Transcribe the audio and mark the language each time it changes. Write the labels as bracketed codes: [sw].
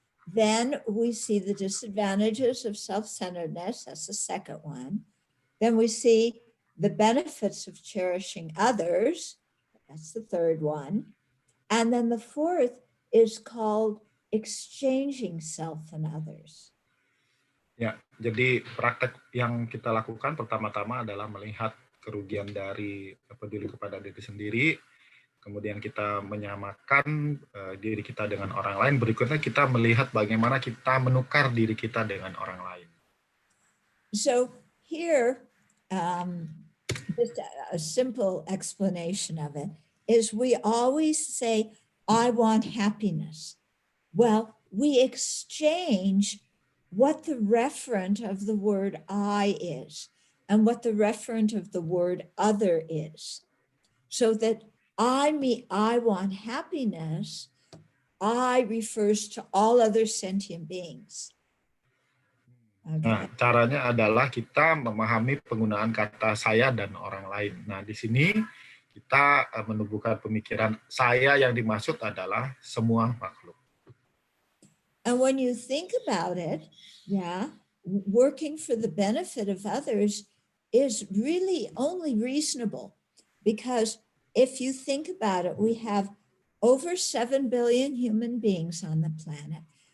[en] Then we see the disadvantages of self-centeredness. That's the second one. Then we see the benefits of cherishing others. That's the third one. And then the fourth is called exchanging self and others. [id] Ya, jadi praktek yang kita lakukan pertama-tama adalah melihat kerugian dari peduli kepada diri sendiri, kemudian kita menyamakan diri kita dengan orang lain, berikutnya kita melihat bagaimana kita menukar diri kita dengan orang lain. [en] So here, just a simple explanation of it is we always say, I want happiness. Well, we exchange what the referent of the word I is and what the referent of the word other is. So that I want happiness, I refers to all other sentient beings. Okay. [id] Nah, caranya adalah kita memahami penggunaan kata saya dan orang lain. Nah, di sini kita menumbuhkan pemikiran saya yang dimaksud adalah semua makhluk. [en] And when you think about it, working for the benefit of others is really only reasonable, because if you think about it, we have over 7 billion human beings on the planet.